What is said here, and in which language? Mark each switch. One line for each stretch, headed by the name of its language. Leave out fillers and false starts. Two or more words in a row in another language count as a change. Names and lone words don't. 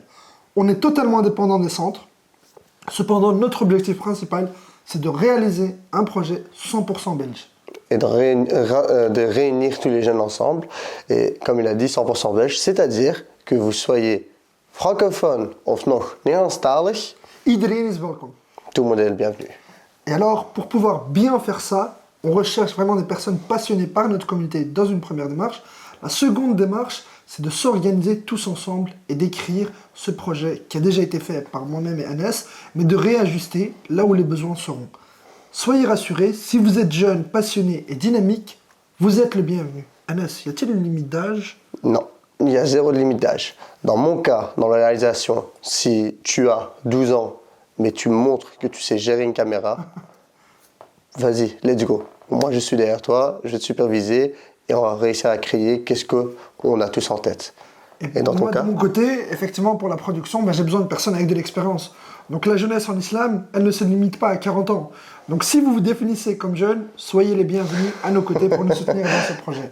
French: On est totalement indépendant des centres. Cependant, notre objectif principal, c'est de réaliser un projet 100% belge. Et de réunir tous les jeunes ensemble. Et comme il a dit, 100% belge, c'est-à-dire que vous soyez francophone
Dutch: of nog Nederlandstalig. Iedereen is welkom.
French: Tout le monde est le bienvenu. Et alors, pour pouvoir bien faire ça, on recherche vraiment des personnes passionnées par notre communauté dans une première démarche. La seconde démarche, c'est de s'organiser tous ensemble et d'écrire ce projet qui a déjà été fait par moi-même et Anas, mais de réajuster là où les besoins seront. Soyez rassurés, si vous êtes jeune, passionné et dynamique, vous êtes le bienvenu. Anas, y a-t-il une limite d'âge? Non, il y a zéro limite d'âge. Dans mon cas, dans la réalisation, si tu as 12 ans, mais tu montres que tu sais gérer une caméra, vas-y,
English: let's go.
French: Moi, je suis derrière toi, je vais te superviser et on va réussir à créer qu'est-ce qu'on a tous en tête. Et dans ton cas? De mon côté, effectivement, pour la production, j'ai besoin de personnes avec de l'expérience. Donc la jeunesse en islam, elle ne se limite pas à 40 ans. Donc si vous vous définissez comme jeune, soyez les bienvenus à nos côtés pour nous soutenir dans ce projet.